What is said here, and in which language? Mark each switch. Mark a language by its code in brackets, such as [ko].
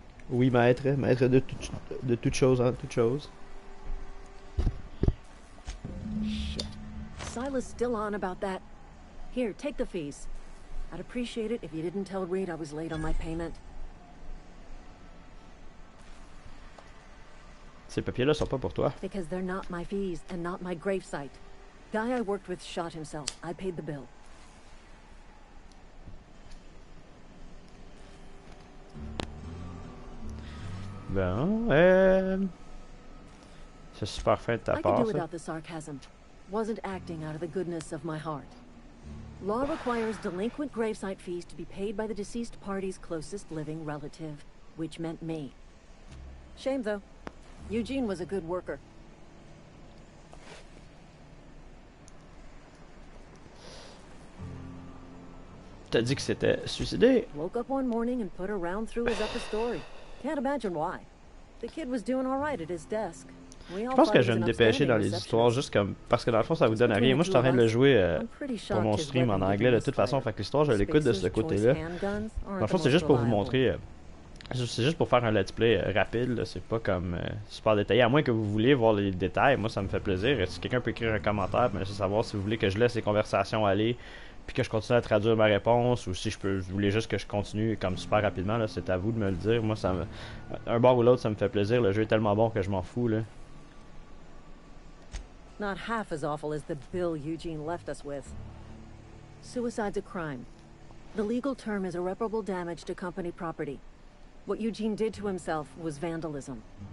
[fr] Oui, maître, maître de toute chose en toute chose. [en] Silas still on about that. Here, take the fees. I'd appreciate it if you didn't tell Reed I was late on my payment. [fr] Ces papiers-là sont pas pour toi. [en] Because they're not my fees and not my gravesite. Guy I worked with shot himself. I paid the bill. [fr] Bon, c'est super fin de ta [en] I could [fr] part, ça. [en] without the sarcasm. Wasn't acting out of the goodness of my heart. Law requires delinquent gravesite fees to be paid by the deceased party's closest living relative, which meant me. Shame, though. Eugene was a good worker. [fr] T'as dit que c'était suicidé. [en] Woke up one morning and put a round through his upper story. Can't imagine why. The kid was doing all right at his desk. [fr] Je pense que je vais me dépêcher dans les histoires juste comme parce que dans le fond ça vous donne rien. Moi je suis en train de le jouer pour mon stream en anglais de toute façon, fait que l'histoire je l'écoute de ce côté-là. Dans le fond c'est juste pour vous montrer, c'est juste pour faire un let's play rapide, c'est pas comme super détaillé. À moins que vous vouliez voir les détails, moi ça me fait plaisir. Si quelqu'un peut écrire un commentaire, me laisser savoir si vous voulez que je laisse les conversations aller puis que je continue à traduire ma réponse ou si vous voulez juste que je continue comme super rapidement, là, c'est à vous de me le dire. Moi ça me, un bord ou l'autre ça me fait plaisir, le jeu est tellement bon que je m'en fous là. [en] Not half as awful as the bill Eugene left us with. Suicide's a crime. The legal term is irreparable damage to company property. What Eugene did to himself was vandalism.